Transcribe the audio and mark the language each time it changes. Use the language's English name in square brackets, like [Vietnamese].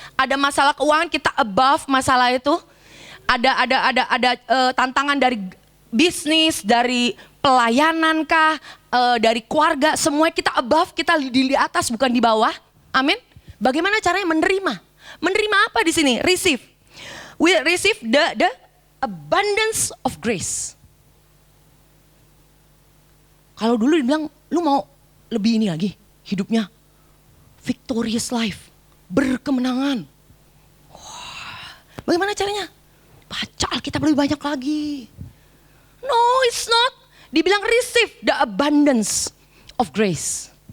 [Indonesian] Ada masalah keuangan, kita above masalah itu. Ada tantangan dari bisnis, dari pelayanan kah, dari keluarga, semuanya kita above, kita di atas bukan di bawah. Amin. Bagaimana caranya menerima? Menerima apa di sini? Receive. [English] We receive the abundance of grace. [Indonesian] Kalau dulu dibilang, lu mau lebih ini lagi hidupnya, [English] victorious life, [Indonesian] berkemenangan. Wah, bagaimana caranya? Baca Alkitab lebih banyak lagi. [English] No, it's not. [Indonesian] Dibilang [English] receive the abundance of grace.